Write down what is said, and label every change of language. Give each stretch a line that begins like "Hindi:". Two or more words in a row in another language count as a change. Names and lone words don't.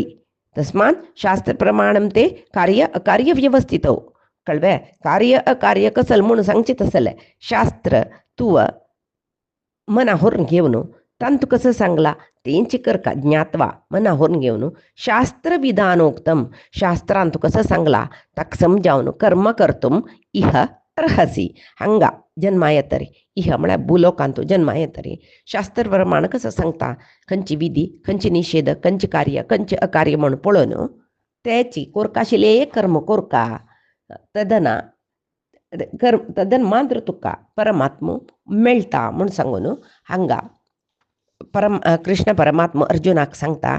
Sanskrit: तस्मात शास्त्र प्रमाणम ते कार्य अकार्य
Konkani: व्यवस्थित कळवे. कार्य अकार्य कसं म्हणून सांगचे तसले शास्त्र तूं मना व्हरून घेवन तांतू कसं सांगला तेंची करका ज्ञात्वा मना व्हरून घेवन
Sanskrit: शास्त्र विधानोक्तम
Konkani: शास्त्रांत कसं सांगला ताका समजावन
Sanskrit: कर्म कर्तुम इह अर्हसी.
Konkani: हांगा जन्मा येतरी इह म्हळ्यार भुलोकांत जन्मा येतरी शास्त्र प्रमाण कसं सांगता खंयची विधी खंयची निषेध खंयचे कार्य खंयचे अकार्य म्हणून पळोवन तेची कोरका आशिल्ले कर्म कोरका तदन मात्र तुका परमात्म मेळटा म्हूण सांगून हांगा कृष्ण परमात्मा अर्जुनाक सांगता.